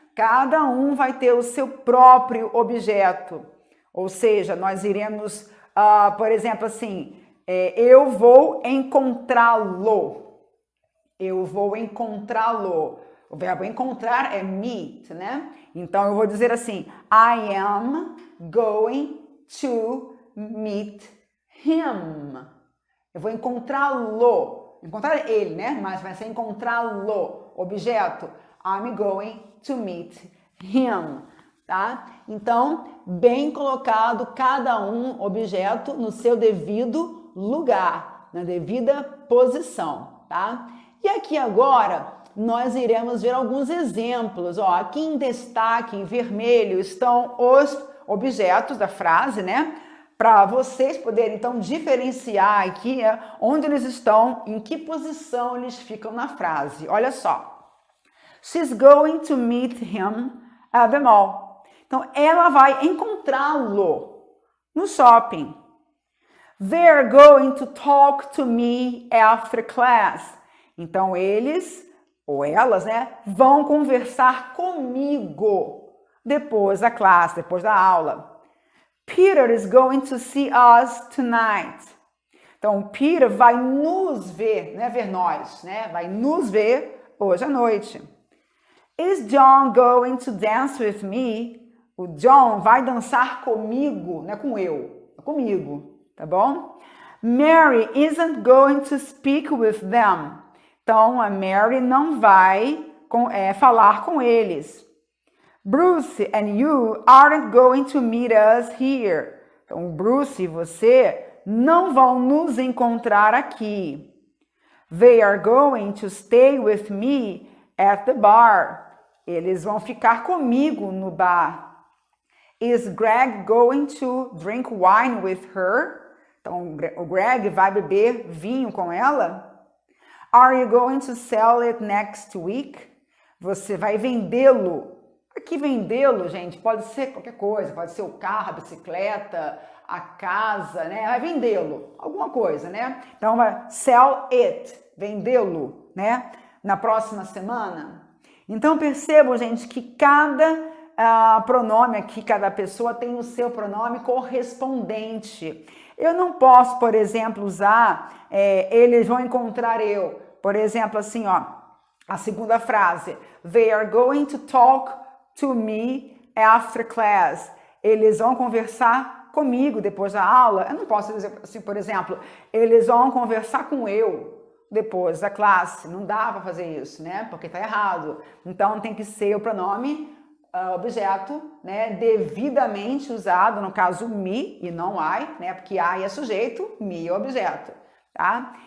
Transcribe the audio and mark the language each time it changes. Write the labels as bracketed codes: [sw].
[pt] Cada um vai ter o seu próprio objeto, ou seja, nós iremos, por exemplo, assim, eu vou encontrá-lo. Eu vou encontrá-lo. O verbo encontrar é meet, né? Então, eu vou dizer assim, [en] I am going to meet him. [pt] Eu vou encontrá-lo. Encontrar ele, né? Mas vai ser encontrá-lo. Objeto. [en] I'm going to meet him, tá? [pt] Então, bem colocado cada um objeto no seu devido lugar, na devida posição, tá? E aqui agora nós iremos ver alguns exemplos. Ó, aqui em destaque, em vermelho, estão os objetos da frase, né? Para vocês poderem, então, diferenciar aqui onde eles estão, em que posição eles ficam na frase. Olha só. [en] She's going to meet him at the mall. [pt] Então, ela vai encontrá-lo no shopping. [en] They're going to talk to me after class. [pt] Então, eles, ou elas, né, vão conversar comigo depois da classe, depois da aula. [en] Peter is going to see us tonight. [pt] Então, Peter vai nos ver, né, ver nós, né, vai nos ver hoje à noite. [en] Is John going to dance with me? [pt] O John vai dançar comigo, né, comigo, tá bom? [en] Mary isn't going to speak with them. [pt] Então, a Mary não vai falar com eles. [en] Bruce and you aren't going to meet us here. [pt] Então, Bruce e você não vão nos encontrar aqui. [en] They are going to stay with me at the bar. [pt] Eles vão ficar comigo no bar. [en] Is Greg going to drink wine with her? [pt] Então, o Greg vai beber vinho com ela? [en] Are you going to sell it next week? [pt] Você vai vendê-lo. Aqui vendê-lo, gente, pode ser qualquer coisa, pode ser o carro, a bicicleta, a casa, né? Vai vendê-lo, alguma coisa, né? Então, vai sell it, vendê-lo, né? Na próxima semana. Então, percebam, gente, que cada pronome aqui, cada pessoa tem o seu pronome correspondente. Eu não posso, por exemplo, usar eles vão encontrar eu. Por exemplo, assim, ó, a segunda frase. [en] They are going to talk to me after class. [pt] Eles vão conversar comigo depois da aula. Eu não posso dizer assim, por exemplo, eles vão conversar com eu depois da classe. Não dá para fazer isso, né? Porque tá errado. Então, tem que ser o pronome objeto, né, devidamente usado, no caso me e não I, né, porque I é sujeito, me é objeto, tá?